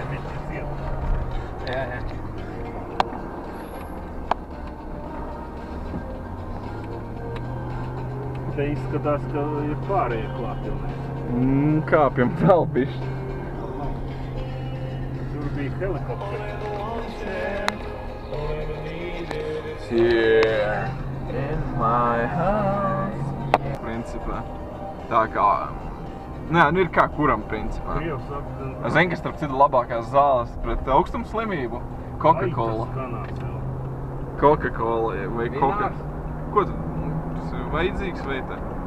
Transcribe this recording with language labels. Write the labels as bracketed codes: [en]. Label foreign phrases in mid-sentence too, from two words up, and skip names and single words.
[lv] Jā. Te izskatās, ka ir pārējie klāt pilnīgi. Kāpjam vēl bišķi. Tur bija helikopteri. [en] Here in my house. [lv] Principā. Tā kā... Nē, nu ir kā kuram principā. Krievs saka, Zini, kas starp citu labākās zāles pret augstumu slimību? Coca-Cola. Coca-Cola vai Coca... Ko tu? Tas ir vajadzīgs vai tā?